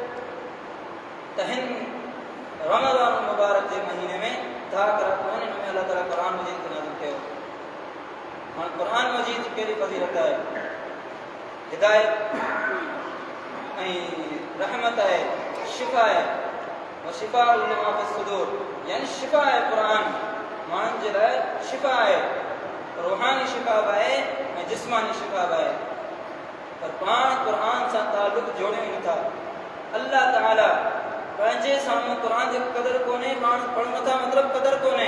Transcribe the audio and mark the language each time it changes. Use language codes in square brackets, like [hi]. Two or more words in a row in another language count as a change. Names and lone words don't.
[sd] त हिन रमज़ान मुबारक जे महीने में ताक़ रात में अल्लाह ताला क़ुरान मजीद खे नाज़िल कयो। हाणे क़ुरान मजीद कहिड़ी फ़ज़ीलत आहे, हिदायत ऐं रहमत आहे, शिफ़ा आहे, [ar] شفاء لما في الصدور, [sd] यानी शिफ़ा आहे क़ुरान माण्हुनि जे लाइ, शिफ़ा आहे, रूहानी शिफ़ा बि आहे ऐं जिस्मानी शिफ़ा बि आहे। पर पाण क़ुरान सां ताल्लुक़ जोड़ियूं नथा। अल्लाह ताला पंहिंजे साम्हूं क़ुरान जो क़दुरु कोन्हे, पाण पढ़ूं नथा मतिलबु क़दुरु कोन्हे।